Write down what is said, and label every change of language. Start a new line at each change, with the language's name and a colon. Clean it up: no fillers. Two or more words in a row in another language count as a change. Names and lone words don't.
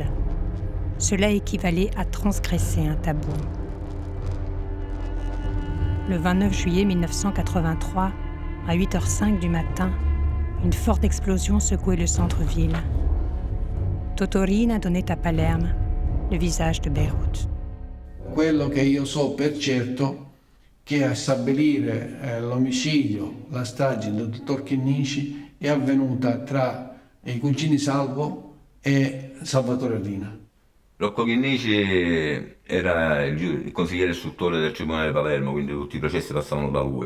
French: Cela équivalait à transgresser un tabou. Le 29 juillet 1983, à 8h05 du matin, une forte explosion secouait le centre-ville. Totorina donnait à Palerme le visage de Beyrouth.
Italian: Quello che io so per certo che a stabilire l'omicidio, la strage del dottor Chinnici è avvenuta tra i cugini Salvo e Salvatore Riina. Rocco Chinnici era il consigliere istruttore del Tribunale di Palermo, quindi tutti i processi passavano da lui.